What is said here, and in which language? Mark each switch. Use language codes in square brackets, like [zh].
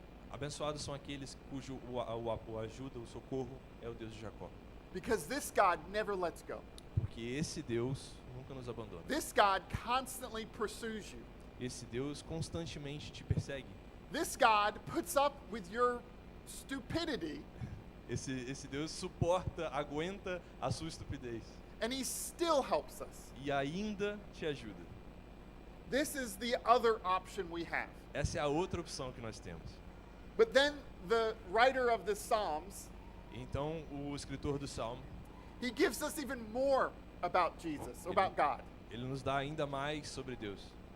[pt] Abençoados são aqueles cujo o ajuda, o socorro é o Deus de Jacó. [en] Because this God never lets go. [pt] Porque esse Deus nunca nos abandona. [en] This God constantly pursues you. [pt] Esse Deus constantemente te persegue. [en] This God puts up with your stupidity, [pt] Esse Deus suporta, aguenta a sua estupidez. [en] and he still helps us. [pt] E ainda te ajuda. [en] This is the other option we have. [pt] Essa é a outra opção que nós temos. [en] But then the writer of the Psalms, [pt] Então, o escritor do Salmo, [en] he gives us even more about Jesus, about God. [pt] ele nos dá ainda mais sobre Deus.